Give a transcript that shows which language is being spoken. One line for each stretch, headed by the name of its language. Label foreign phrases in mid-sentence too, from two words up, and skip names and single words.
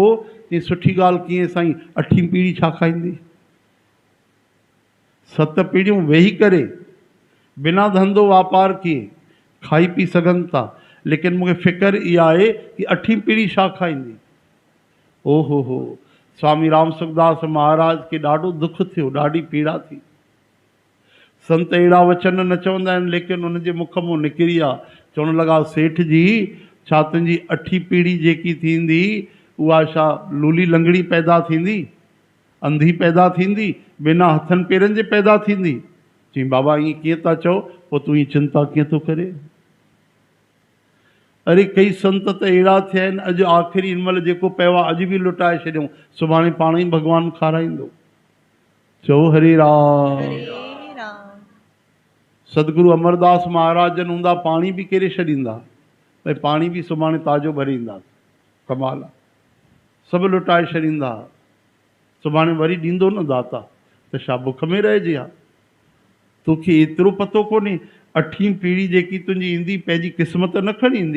Sindhi: पोइ ही सुठी ॻाल्हि कीअं साईं? 8वीं पीढ़ी छा खाईंदी? 7 पीढ़ियूं वेही करे बिना धंधो वापार किए खाई पी सघनि था, लेकिन मूंखे फ़िक्र इहा आहे कि 8वीं पीढ़ी छा खाईंदी? ओ हो स्वामी राम सुखदास महाराज खे ॾाढो दुख थियो, ॾाढी पीड़ा थी। संत अहिड़ा वचन न चवंदा आहिनि, लेकिन उनजे मुख मां निकिरी आहे। चवण लॻा सेठ जी, छा तुंहिंजी 8वीं पीढ़ी जेकी थींदी उहा छा लूली लंगड़ी पैदा थींदी, अंधी पैदा थींदी, बिना हथनि पेरनि जे पैदा थींदी? चई बाबा ईअं कीअं था चओ? पोइ तूं ईअं चिंता कीअं थो करे? अरे कई संत त अहिड़ा थिया आहिनि, अॼु आख़िरी हिन महिल जेको पियो आहे अॼु बि लुटाए छॾियूं, सुभाणे पाण ई भॻवानु खाराईंदो। चओ हरे राम। हरे राम। सदगुरु अमरदास महाराज जन हूंदा पाणी बि केरे छॾींदा, भई पाणी बि सुभाणे ताज़ो भरींदा। कमाल आहे, सभु लुटाए छॾींदा, सुभाणे वरी ॾींदो न दाता, त छा बुख में रहिजे हा? तोखे एतिरो पतो कोन्हे 8वीं पीढ़ी जेकी तुंहिंजी ईंदी पंहिंजी क़िस्मत न खणी ईंदी?